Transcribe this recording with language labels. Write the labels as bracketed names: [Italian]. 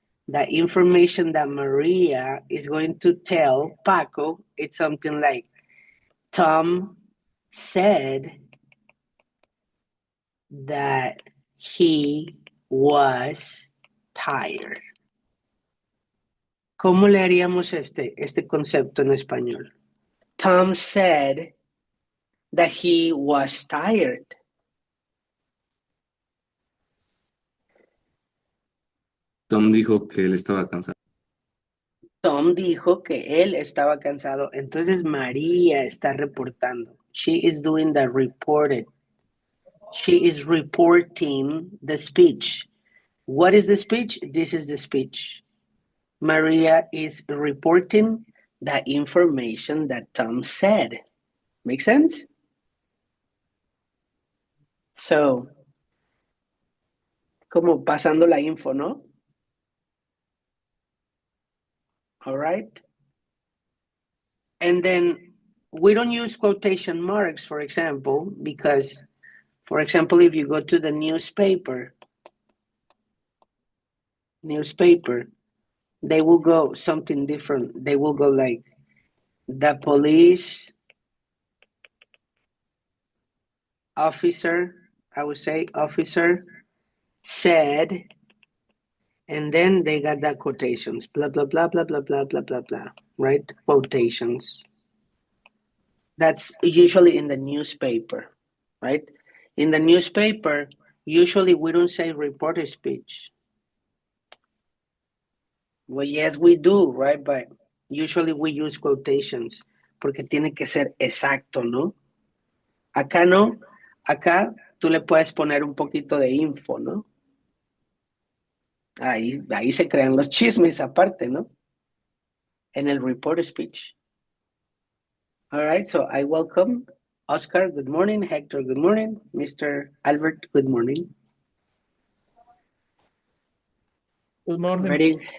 [English] The information that Maria is going to tell Paco, it's something like, Tom said that he was tired. [Spanish] ¿Cómo le haríamos este concepto en español? [English] Tom said that he was tired. [Spanish] Tom dijo que él estaba cansado. Tom dijo que él estaba cansado. Entonces María está reportando. [English] She is doing the reported. She is reporting the speech. What is the speech? This is the speech. Maria is reporting the information that Tom said. Make sense? [Spanish] So, como pasando la info, ¿no? [English] All right. And then we don't use quotation marks, for example, because, for example, if you go to the newspaper, they will go something different. They will go like, the police officer, I would say officer, said, and then they got that quotations, blah, blah, blah, blah, blah, blah, blah, blah, blah, right? Quotations. That's usually in the newspaper, right? In the newspaper, usually we don't say reporter speech. Well, yes, we do, right? But usually we use quotations [Spanish] porque tiene que ser exacto, ¿no? Acá no. Acá tú le puedes poner un poquito de info, ¿no? Ahí se crean los chismes aparte, ¿no? En el reporter speech. [English] All right, so I welcome Oscar, good morning. Hector, good morning. Mr. Albert, good morning. Good morning. Ready?